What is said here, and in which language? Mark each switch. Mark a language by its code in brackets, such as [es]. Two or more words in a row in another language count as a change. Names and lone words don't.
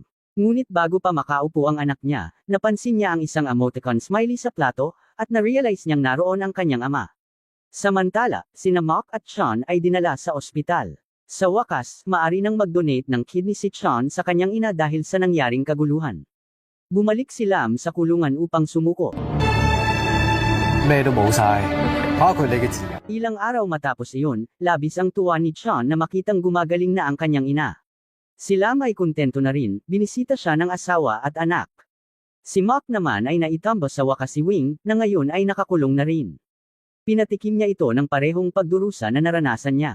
[tl] Ngunit bago pa makaupo ang anak niya, napansin niya ang isang [en] emoticon smiley [tl] sa plato, at na-realize niyang naroon ang kanyang ama. Samantala, sina Mock at Chan ay dinala sa ospital. Sa wakas, maari nang mag-donate ng kidney si Chan sa kanyang ina dahil sa nangyaring kaguluhan. Bumalik si Lam sa kulungan upang sumuko. [yue] 咩都冇晒，包括你嘅自由。 [tl] Ilang araw matapos iyon, labis ang tuwa ni Chan na makitang gumagaling na ang kanyang ina. Si Lam ay kontento na rin, binisita siya ng asawa at anak. Si Mock naman ay naitambos sa wakas si Wing, na ngayon ay nakakulong na rin. Pinatikim niya ito ng parehong pagdurusa na naranasan niya.